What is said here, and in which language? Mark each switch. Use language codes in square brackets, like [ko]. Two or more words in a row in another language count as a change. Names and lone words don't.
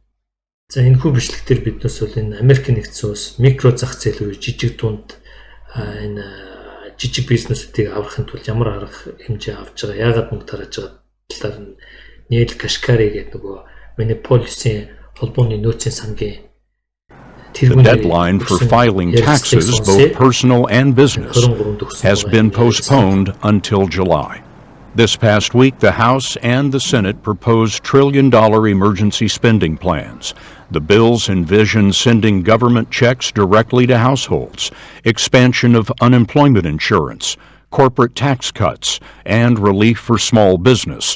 [mn] За энэ хүү бичлэгтэр биднээс бол энэ Америкийн нэгдсэн улс микро зах зээл рүү жижиг дунд энэ жижиг бизнесүүдийг аврахын тулд ямар арга хэмжээ авч байгаа, яагаад мөнгө тарааж байгаа талаар нь Нэл Кашкари гэдэг нөгөө миний полисын холбооны нөөцийн сангийн [en] The deadline for filing taxes, both personal and business, has been postponed until July. This past week, the House and the Senate proposed trillion-dollar emergency spending plans. The bills envision sending government checks directly to households, expansion of unemployment insurance, corporate tax cuts, and relief for small business.